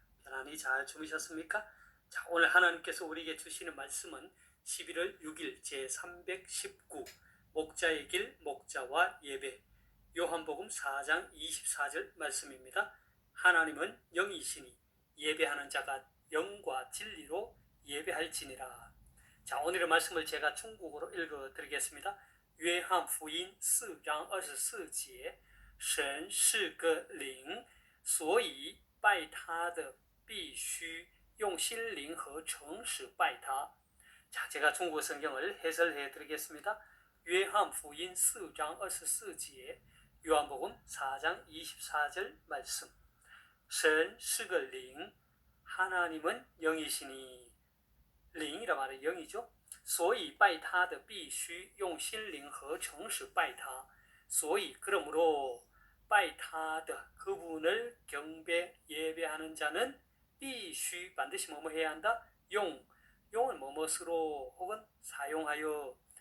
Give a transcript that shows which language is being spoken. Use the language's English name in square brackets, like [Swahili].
[Korean] 편안히 잘 주무셨습니까? 자, 오늘 하나님께서 우리에게 주시는 말씀은 11월 6일 제319 목자의 길 목자와 예배 요한복음 4장 24절 말씀입니다. 하나님은 영이시니 예배하는 자가 영과 진리로 예배할지니라. 자, 오늘의 말씀을 제가 중국어로 읽어드리겠습니다. [Chinese] 约翰福音4章24节，神是个灵，所以拜他的必须用心灵和诚实拜他。 [Korean] 자, 제가 중국어 성경을 해설해 드리겠습니다. [Chinese] 约翰福音4장24节， [Korean] 요한복음 4장 24절 말씀. [Chinese] 神是个灵, [Korean] 하나님은 영이시니. 灵이라 말은 영이죠. [Chinese] 所以拜他的必须用心灵和诚实拜他. 所以 [Korean] 그러므로 [Chinese] 拜他的 [Korean] 그분을 경배 예배하는 자는 [Chinese] 必须 [Korean] 반드시 뭐뭐 해야 한다? 용은 뭐뭐으로 혹은 사용하여.